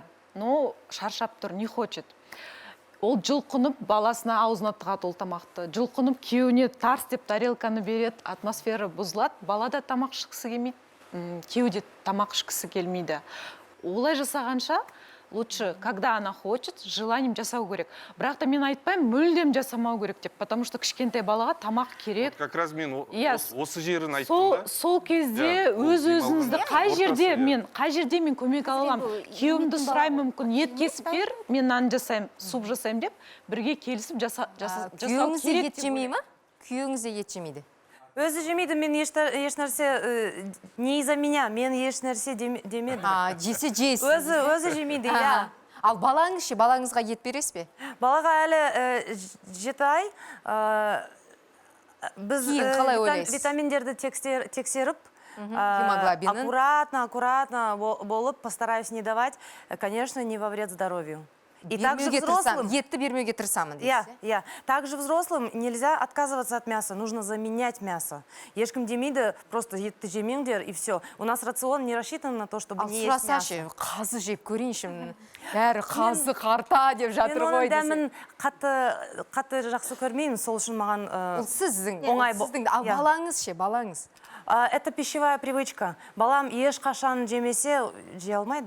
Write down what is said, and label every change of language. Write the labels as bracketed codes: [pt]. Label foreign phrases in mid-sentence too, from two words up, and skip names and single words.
[kk] Но шаршап тұр, [ru] не хочет. [kk] Ол жылқынып, баласына аузына тығады ол тамақты. Жылқынып, күйеуіне тарс деп тарелканы береді, атмосфера бұзылады. Бала да тамақ ішкісі келмейді, күйеу де тамақ ішкісі келмейді. Олай жасағанша, [ru] лучше, когда она хочет, с желанием [kk] жасау керек. Бірақ та мен айтпаймын, мүлдем жасамау керек деп, [ru] потому что [kk] кішкентай балаға тамақ керек. [ru] Как раз мен [kk] Иә, осы жерін айттым да. Сол кезде Иә, ол өз-өзіңізді демалған қай жерде мен көмек ала аламын. Күйеуімді сұраймын, мүмкін ет кесіп бер, мен нан жасаймын, суп жасаймын деп, бірге келісіп жасау Күйеуіңіз де керек ет жемей ма? Күйеуіңіз де ет жемейді. Өзі жемейді, мен ешнәрсе [ru] не из-за меня, [kk] мен ешнәрсе демедім. Жесе жейсіз. Өзі жемейді, иә. Ал балаңыз ше, балаңызға ет бересіз бе? Балаға әлі 7 ай, біз Кейін қалай ойлайсыз? витаминдерді тексеріп, Гемоглобинін? аккуратно болып, [ru] постараюсь не давать, конечно, не во вред здоровью. И также взрослым... [kk] Етті бермеуге тырысамын дейсіз. [ru] Я. Также взрослым нельзя отказываться от мяса, нужно заменять мясо. [kk] Ешкім демейді, просто етті жемеңдер, [ru] и все. У нас рацион не рассчитан на то, чтобы не есть мясо. [kk] Қазы жеп көрейінші, бәрі қазы қарта деп жатыр ғой десе. Мен оның дәмін қатты жақсы көрмеймін, сол үшін маған оңай. Ал балаңыз ше, балаңыз? [ru] Это пищевая привычка. [kk] Балам ешқашан жемесе, жей алмайды.